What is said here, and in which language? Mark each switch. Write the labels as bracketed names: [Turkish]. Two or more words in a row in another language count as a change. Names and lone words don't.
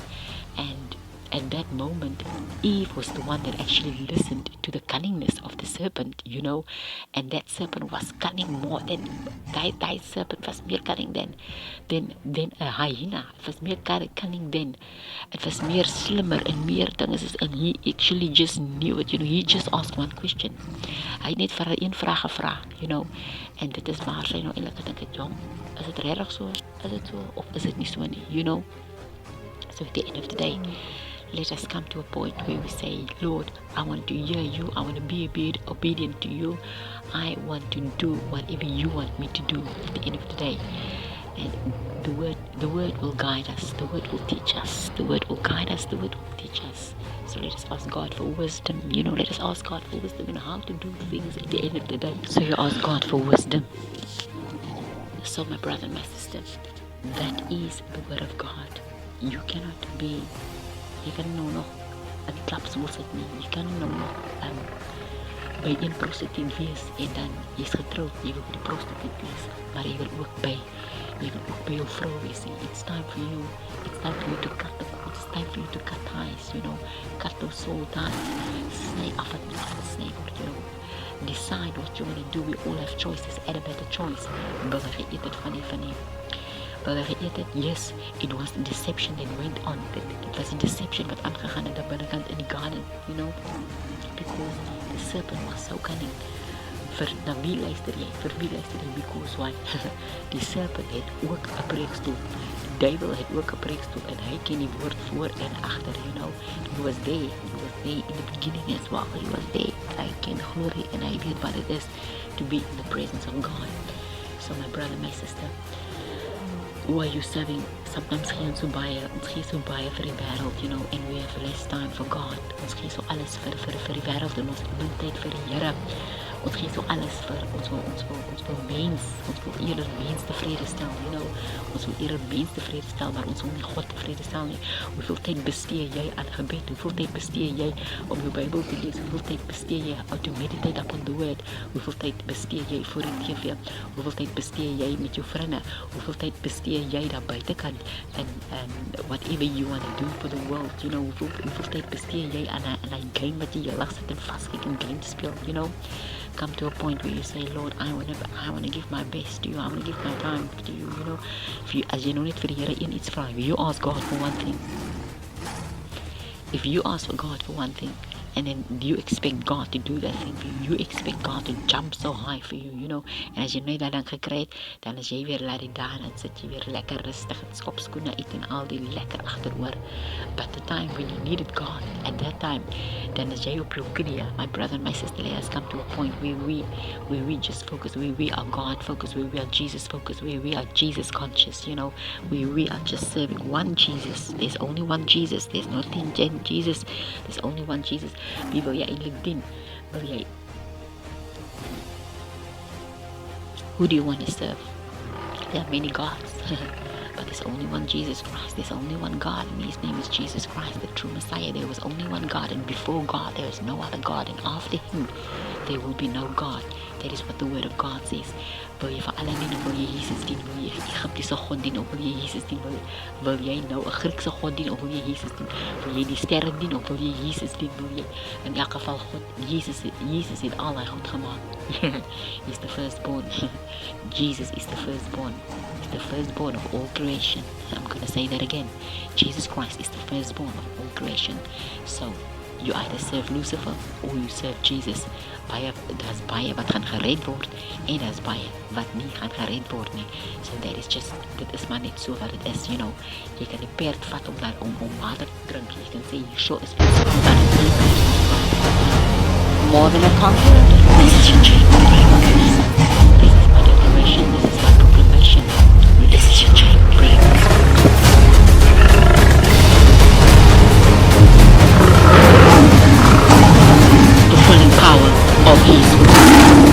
[English] And at that moment, Eve was the one that actually listened to the cunningness of the serpent, and that serpent was cunning more than that serpent was more cunning than a hyena. It was more cunning than, it was more slimmer and more things, and he actually just knew it. He just asked one question. [Afrikaans] Hy het net vir haar een vraag gevra, en dit is waar sy eintlik gedink het, jong, is dit regtig so? Is dit so of is dit nie so nie, [English] So at the end of the day, let us come to a point where we say, Lord, I want to hear you. I want to be obedient to you. I want to do whatever you want me to do at the end of the day. And the word will guide us. The word will teach us. The word will guide us. The word will teach us. So let us ask God for wisdom. Let us ask God for wisdom in how to do things at the end of the day. So you ask God for wisdom. So my brother and my sister, that is the word of God. You cannot be, [Afrikaans] jy kan nou nog 'n klapstoel sit nie. Jy kan nou nog by een prostituut wees en dan jy's getroud, jy wil by die prostituut wees, maar jy wil ook by jou vrou wees. [English] It's time for you to cut the cord. It's time for you to cut ties, cut those soul ties. [Afrikaans] Sny af wat nie afgesny word, [English] Decide what you want to do. We all have choices. Adam had a choice. [Afrikaans] Wil hy eet dit van die [English] yes, it was a deception that went on. It was a deception [Afrikaans] wat aangegaan het aan binnekant in die garden, [English] because the serpent was so cunning. [Afrikaans] Vir wie luister jy? [English] Because why? [Afrikaans] Die serpent het ook 'n preekstoel. Die duivel het ook 'n preekstoel en hy ken die woord voor en agter, [English] He was there in the beginning as well. He was there. [Afrikaans] Hy ken glory en hy weet wat [English] it is to be in the presence of God. So my brother, my sister, who are you serving? [Afrikaans] Sometimes ons gee so baie vir die wêreld, [English] and we have less time for God. [Afrikaans] Ons gee so alles vir die wêreld en ons het nie tyd vir die Here. Ons gee so alles vir ons wil eerder mens tevrede stel, Ons wil eerder mens tevrede stel, maar ons wil nie God tevrede stel nie. Hoeveel tyd bestee jy aan gebed? Hoeveel tyd bestee jy om jou Bybel te lees? Hoeveel tyd bestee jy [English] to meditate upon the word? [Afrikaans] Hoeveel tyd bestee jy voor die TV? Hoeveel tyd bestee jy met jou vriende? Hoeveel tyd bestee jy daar buitekant [English] and whatever you want to do for the world, [Afrikaans] hoeveel tyd bestee jy aan 'n game wat jy heeldag sit en vaskyk en game speel, [English] Come to a point where you say, Lord, I want to give my best to you. I want to give my time to you, [Afrikaans] As jy nou net vir die Here iets vra, [English] you ask God for one thing. If you ask for God for one thing, and then you expect God to do that thing for you, you expect God to jump so high for you, [Afrikaans] En as jy net dat dan gekry het, dan is jy weer laat die daar en sit jy weer lekker rustig en skop skoene uit en al die lekker agteroor. [English] But the time when you needed God, at that time, [Afrikaans] dan is jy op jou knieë. [English] My brother and my sister, let us come to a point where we just focus, where we are God focused, where we are Jesus focused, where we are Jesus conscious, where we are just serving one Jesus. There's only one Jesus. There's no 10 Jesus. There's only one Jesus. [Afrikaans] Wie wil jy eintlik dien? [English] Who do you want to serve? There are many gods, but there's only one Jesus Christ. There's only one God, and His name is Jesus Christ, the true Messiah. There was only one God, and before God there is no other God, and after Him there will be no God. That is what the Word of God says. [Afrikaans] Wil jy vir alle dien, of wil jy Jesus dien? Wil jy 'n Egiptiese God dien, of wil jy Jesus dien? Wil jy nou 'n Griekse God dien, of wil jy Jesus dien? Wil jy die sterre dien, of wil jy Jesus dien? Wil jy in elk geval God, Jesus het al hy goed gemaak. [English] He's the firstborn. Jesus is the firstborn. He's the firstborn of all creation. I'm going to say that again. Jesus Christ is the firstborn of all creation. So you either serve Lucifer or you serve Jesus. [Afrikaans] Daar's baie wat gaan gered word en daar's baie wat nie gaan gered word nie. [English] So that is just, [Afrikaans] dit is maar net so wat dit is, Jy kan die perd vat om water te drink. Jy kan sê, [English] sure is more than a conqueror. This is your dream. This is my declaration. This is my proclamation. This is your dream. The filling power of His word.